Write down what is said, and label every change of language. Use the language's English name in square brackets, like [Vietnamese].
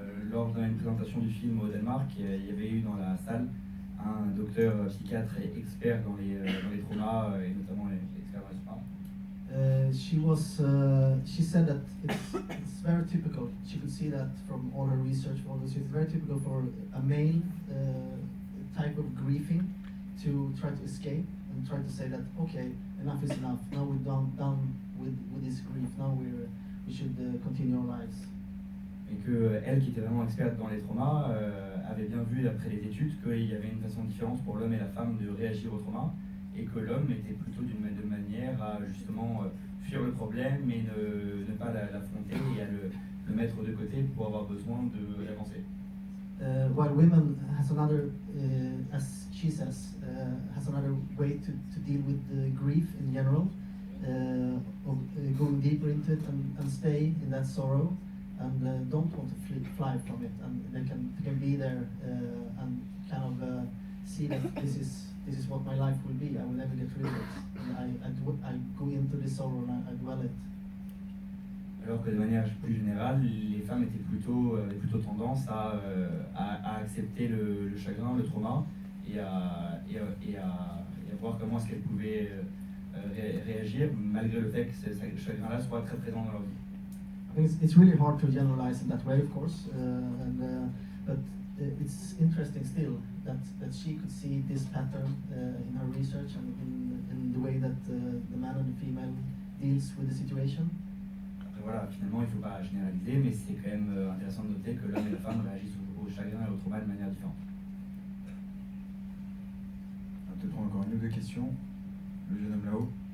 [French] Lors d'une présentation du film au Danemark, il y avait eu dans la salle un docteur psychiatre et expert dans les traumas, et notamment les experts dans les traumas. [English] She said that it's very typical. She could see that from all her research. It's very typical for a male type of grieving to try to escape and try to say that okay, enough is enough. Now we're done with this grief. Now we should continue our lives. [French] Et que elle, qui était vraiment experte dans les traumas, avait bien vu d'après les études qu'il y avait une façon différente pour l'homme et la femme de réagir au trauma, et que l'homme était plutôt de manière à justement fuir le problème, mais ne pas l'affronter et à le mettre de côté pour avoir besoin d'avancer. [English] While women has another, as she says, has another way to deal with the grief in general, of going deeper into it and stay in that sorrow, and don't want to fly from it, and they can be there and kind of see that this is what my life will be. I will never get rid of it. And I go into this sorrow and I dwell it. [French] Alors que de manière plus générale, les femmes avaient plutôt tendance à accepter le chagrin, le trauma, et à voir comment est-ce qu'elles pouvaient réagir malgré le fait que ce chagrin-là soit très présent dans leur vie. [English] I think it's really hard to generalize in that way, of course, but it's interesting still that she could see this pattern in her research and in the way that the man and the female deals with the situation. [French] Après voilà, finalement il ne faut pas généraliser, mais c'est quand même intéressant de noter que l'homme et la femme réagissent au chagrin et au trauma de manière différente. On va peut-être prendre encore une ou deux questions. Le jeune homme là-haut.